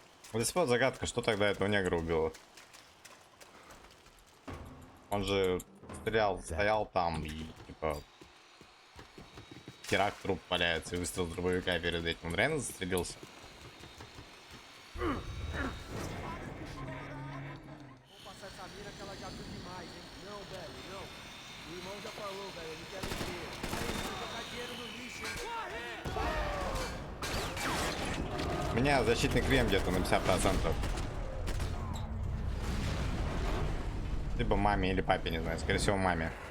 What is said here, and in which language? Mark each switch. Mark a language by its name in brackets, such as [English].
[Russian] Вот здесь вот загадка, что тогда этого негра убило. Он же стрелял, стоял там и типа херак, труп валяется, и выстрел с дробовика перед этим. Он реально застрелился? [Portuguese] Passar essa mina que ela já viu demais, hein? Não, velho, não. O irmão já falou, velho, ele quer dinheiro. Aí, vou jogar dinheiro no lixo, hein? [Russian] У меня защитный крем где-то на 50%. Либо маме или папе, не знаю, скорее всего маме.